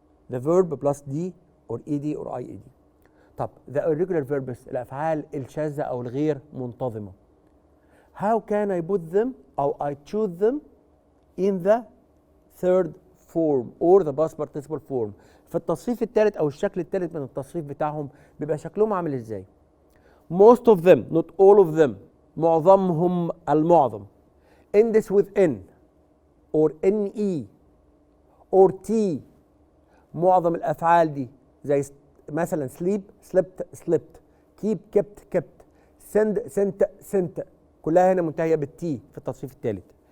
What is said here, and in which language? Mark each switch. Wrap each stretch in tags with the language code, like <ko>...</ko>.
<en>The verb plus d or ed or ied.</en> <ar>طب</ar> <en>the irregular verbs</en> <ar>الأفعال الشاذة أو الغير منتظمة.</ar> <en>How can I put them أو I choose them in the third form or the past participle form.</en> <ar>في التصريف الثالث أو الشكل الثالث من التصريف بتاعهم بيبقى شكلهم عامل إزاي؟</ar> <en>Most of them not all of them</en> <ar>معظمهم المعظم</ar> <en>ends with n or ne or t.</en> <ar>معظم الأفعال دي زي مثلا</ar> <en>sleep slept slept keep kept kept send sent sent</en> <ar>كلها هنا منتهية بالتي في التصريف الثالث.</ar>